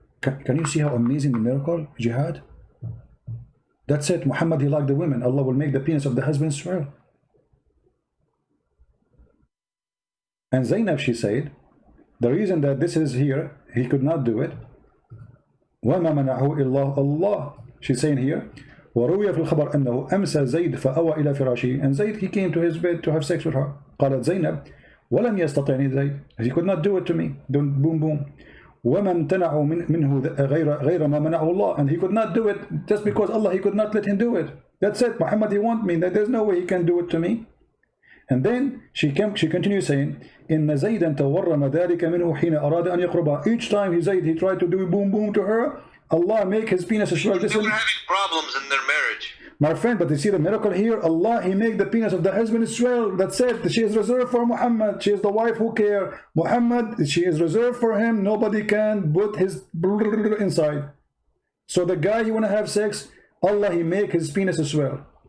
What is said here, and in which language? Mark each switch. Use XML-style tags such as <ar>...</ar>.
<en>Can you see how amazing the miracle, Jihad? That's it. Muhammad, he liked the women. Allah will make the penis of the husband swell. And Zainab, she said, the reason that this is here, he could not do it.</en> <ar>وَمَا مَنَعُهُ إِلَّا اللَّهِ.</ar> <en>She's saying here,</en> <ar>وروي في الخبر أنه أمسى زيد فأوى إلى فراشه.</ar> <en>And Zayd, he came to his bed to have sex with her.</en> <ar>قالت زينب ولم يستطعني زيد.</ar> <en>He could not do it to me. Don't boom boom.</en> <ar>وما امتنعوا منه غير ما منعه الله.</ar> <en>And he could not do it just because Allah, he could not let him do it. That's it. Muhammad, he want me. There's no way he can do it to me. And then she continues saying,</en> <ar>إن زيدا تورم ذلك منه حين أراد أن يقربها.</ar> <en>Each time he tried to do boom boom to her, Allah make his penis swell. They were having problems in their marriage. My friend, but you see the miracle here? Allah, he make the penis of the husband swell. That's it. She is reserved for Muhammad. She is the wife who care. Muhammad, she is reserved for him. Nobody can put his inside. So the guy you want to have sex, Allah, he make his penis swell.</en>